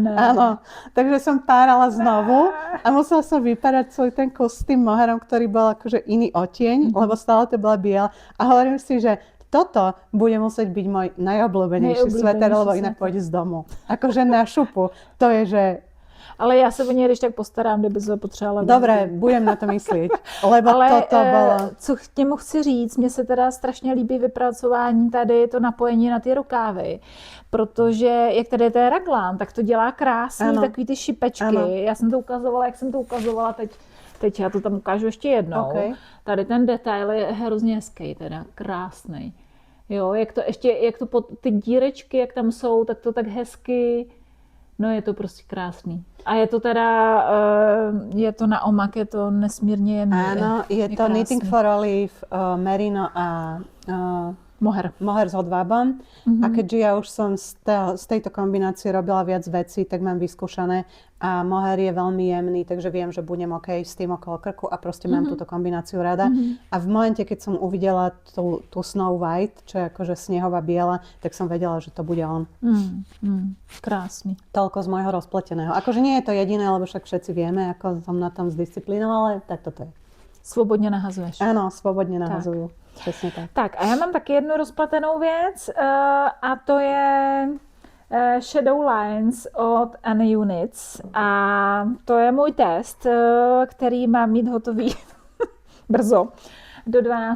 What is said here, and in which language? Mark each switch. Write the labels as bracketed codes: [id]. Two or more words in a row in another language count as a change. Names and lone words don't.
[sk] Áno. Takže som párala znovu a musela som vypárať celý ten kus s tým moherom, ktorý bol akože iný odtieň, lebo stále to bola biela. A hovorím si, že toto bude musieť byť môj najobľúbenejší sveter, lebo inak pôjde z domu. Akože na šupu. To je, že... [cs] Ale já se o něj když tak postarám, kdyby se potřebovala. [sk] Dobré, budem na to myslet. Lebo toto bylo... [cs] Co k němu chci říct, mně se teda strašně líbí vypracování tady, to napojení na ty rukávy. Protože jak tady je ten raglán, tak to dělá krásný, takový ty šipečky. Ano. Já jsem to ukazovala, jak jsem to ukazovala teď já to tam ukážu ještě jednou. Okay. Tady ten detail je hrozně hezký, teda krásný. Jo, jak to ty dírečky, jak tam jsou, tak to tak hezky, no je to prostě krásný. A je to teda, je to na omak, je to nesmírně jemný. [sk] Áno, je to krásný. Knitting for Olive, merino a moher s hodvábom. A keďže ja už som z tejto kombinácie robila viac vecí, tak mám vyskúšané a moher je veľmi jemný, takže viem, že budem OK s tým okolo krku a proste mám túto kombináciu rada. A v momente, keď som uvidela tú Snow White, čo je akože snehová biela, tak som vedela, že to bude on. Krásny. Toľko z môjho rozpleteného. Akože nie je to jediné, lebo však všetci vieme, ako som na tom zdisciplinovala, ale tak toto je. [cs] Svobodně nahazuješ. Ano, svobodně nahazuju. Přesně tak. Tak a já mám taky jednu rozpletenou věc a to je Shadow Lines od Anne Units a to je můj test, který mám mít hotový brzo, do 12.